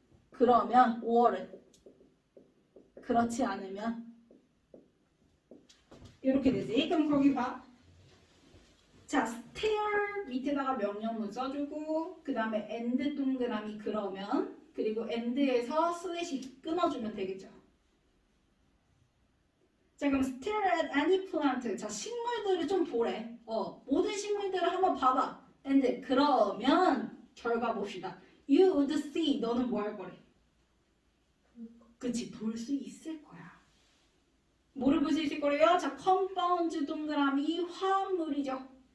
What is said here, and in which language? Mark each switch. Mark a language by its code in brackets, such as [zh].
[ko] 그러면 5월은 그렇지 않으면 이렇게 되지. 그럼 거기 봐. 자, stare 밑에다가 명령문 써주고 그 다음에 and 동그라미 그러면 그리고 and에서 슬래시 끊어주면 되겠죠. [en] 자, 그럼 stare at any plant. [ko] 자, 식물들을 좀 보래. 모든 식물들을 한번 봐봐. and 그러면 결과 봅시다. [en] You would see. [ko] 너는 뭐 할 거래? 그치, 볼 수 있을 거야. 뭐를 볼 수 있을 거래요? 자, 컴파운드 동그라미 화합물이죠.